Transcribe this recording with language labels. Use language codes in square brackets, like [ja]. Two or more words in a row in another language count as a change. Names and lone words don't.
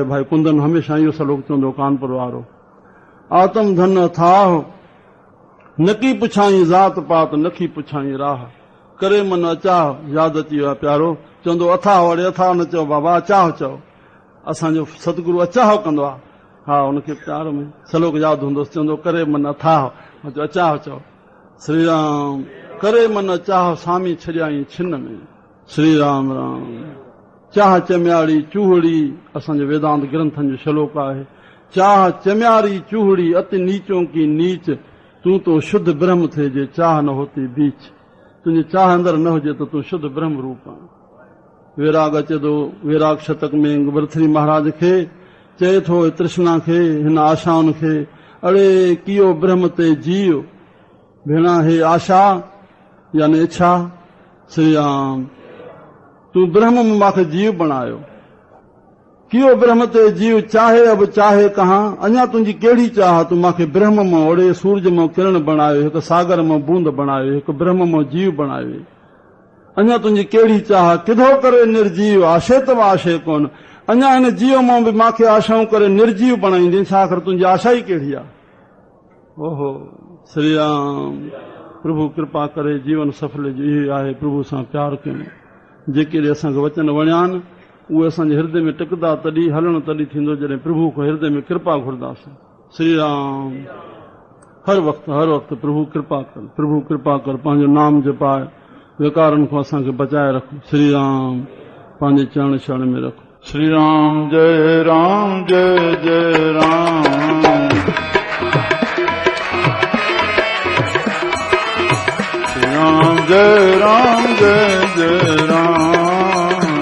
[sd] भाई कुंदन हमेशह इहो सलोक चवंदो, कानपुर वारो। आत्म धन अथाह, नकी पुछाई ज़ात पात, नकी पुछाई राह, करे मन अचाह। यादि अची वियो आहे प्यारो, चवंदो अथाह, वरी अथाह न चओ बाबा, अचाह चओ। असांजो सतगुरु अचाह कंदो आहे। हा, हुनखे प्यार में सलोक यादि हूंदोसि, चवंदो करे मन अथाह, अचाह चओ। श्री राम। करे मन अचाह, सामी छॾियाई छिन में। श्री राम राम। चाह चमियाड़ी चूहड़ी, असांजे वेदांत ग्रंथनि जो श्लोक आहे। [hi] चाह चमियारी चूहड़ी, अति नीचों की नीच, तूं तो शुद्ध ब्रह्म थे जे चाह न होती बीच। [sd] तुंहिंजी चाह अंदर न हुजे त तूं शुद्ध ब्रह्म रूप आहे। वैराग अचे थो, वैराग शतक में भरथरी महाराज खे चए थो, तृष्णा खे, हिन आशाउनि खे, अड़े कियो ब्रह्म ते जीव भेणा हे आशा यानी इच्छा। श्री राम तू ब्रह्म में माखे जीव बनायो, कियो ब्रह्म ते जीव चाहे अब चाहे कहाँ, अञा तुंहिंजी कहिड़ी चाह, तू माखे ब्रह्म में ओड़े सूरज में किरण बनायो, हिकु सागर में बूंद बनायो, हिकु ब्रह्म में जीव बनायो। अञा तुंहिंजी कहिड़ी चाह, किधो करे निर्जीव आशे तब आशे कोन, अञा हिन जीव मां बि माखे आशाऊं करे निर्जीव बणाईंदी, छा कर तुंहिंजी आशा ई कहिड़ी आहे। ओहो श्री राम प्रभु कृपा करे जीवन सफल जी आहे, प्रभु सां प्यार कयूं। जेके असांखे वचन वणिया आहिनि उहे असांजे हृदय में टिकंदा, तॾहिं हलण तॾहिं थींदो जॾहिं प्रभु खां हृदय में कृपा घुरंदासीं। श्री राम हर वक़्तु प्रभु कृपा कर, प्रभु कृपा कर, पंहिंजो नाम जपाए विकारनि खां असांखे बचाए रखो। श्री राम पंहिंजे चरण शरण में रखो। श्री राम जय राम जय जय राम। श्री राम जय राम जय जय राम।